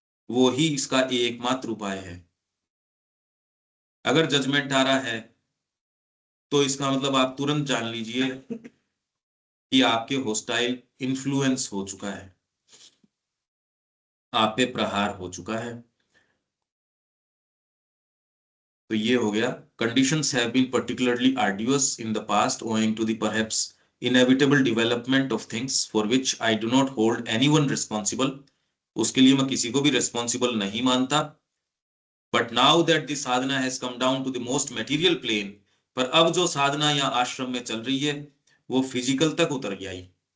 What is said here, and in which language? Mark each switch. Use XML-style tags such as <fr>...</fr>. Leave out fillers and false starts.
<hi>वो ही इसका एकमात्र उपाय है। अगर जजमेंट आ रहा है, तो इसका मतलब आप तुरंत जान लीजिए कि आपके होस्टाइल इन्फ्लुएंस हो चुका है, आप पे प्रहार हो चुका है। तो ये हो गया,</hi> <en>conditions have been particularly arduous in the past owing to the perhaps inevitable development of things for which I do not hold anyone responsible,</en> <hi>उसके लिए मैं किसी को भी रिस्पॉन्सिबल नहीं मानता।</hi> <en>but now that the sadhana has come down to the most material plane,</en> <hi>पर अब जो साधना या आश्रम में चल रही है वो फिजिकल तक उतर गई।</hi>